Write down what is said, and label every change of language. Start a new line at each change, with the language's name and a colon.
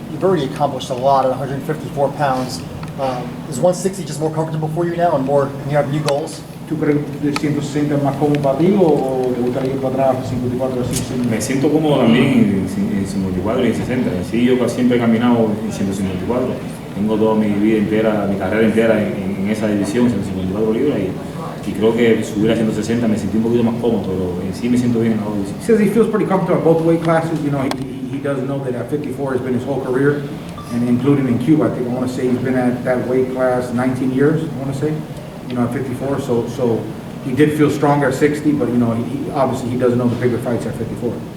English: You've already accomplished a lot at 154 pounds. Is 160 just more comfortable for you now, and you have new goals?
Spanish: ¿Tú crees que 160 es más cómodo para ti o te gustaría ir para atrás 54 o 60? Me siento cómodo también en 54 y en 60. Sí, yo siempre he caminado en 154. Tengo toda mi vida entera, mi carrera entera en esa división, 154 libras, y creo que subir a 160 me sentí un poquito más cómodo, pero en sí me siento bien en la división.
English: He says he feels pretty comfortable at both weight classes. You know, he does know that at 54 has been his whole career, and including in Cuba. I want to say he's been at that weight class 19 years, I want to say. You know, at 54, so he did feel stronger at 60, but you know, he obviously doesn't know the bigger fights at 54.